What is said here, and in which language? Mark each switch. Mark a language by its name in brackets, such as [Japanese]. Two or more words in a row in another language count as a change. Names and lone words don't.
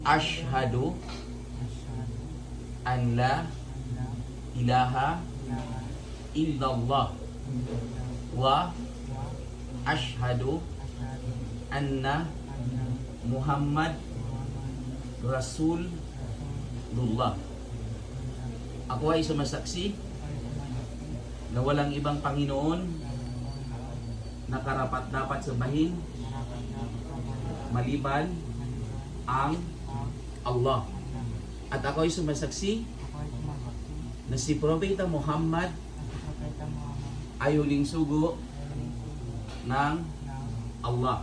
[Arabic] أشهد أن لا إله إلا الله وأشهد أن محمدا رسول الله. [Filipino] Ako ay sumasaksi na walang ibang Panginoon na karapat dapat sambahin maliban ang Allah. At ako ay sumasaksi na si Propeta Muhammad ay huling sugo ng Allah.